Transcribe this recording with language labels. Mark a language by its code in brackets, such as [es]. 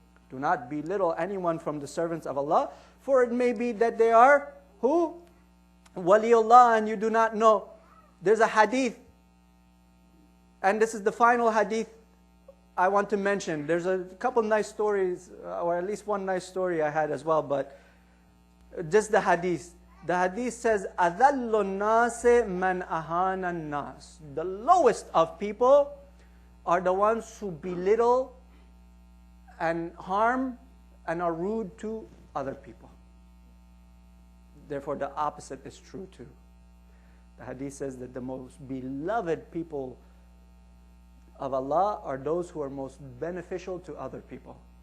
[en] Do not belittle anyone from the servants of Allah, for it may be that they are, who? Waliullah, and you do not know. There's a hadith, and this is the final hadith I want to mention. There's a couple nice stories, or at least one nice story I had as well, but just the hadith. The hadith says, [ar] أَذَلُّ النَّاسِ مَنْ أَهَانَ النَّاسِ. [en] The lowest of people are the ones who belittle and harm and are rude to other people. Therefore, the opposite is true too. The hadith says that the most beloved people of Allah are those who are most beneficial to other people.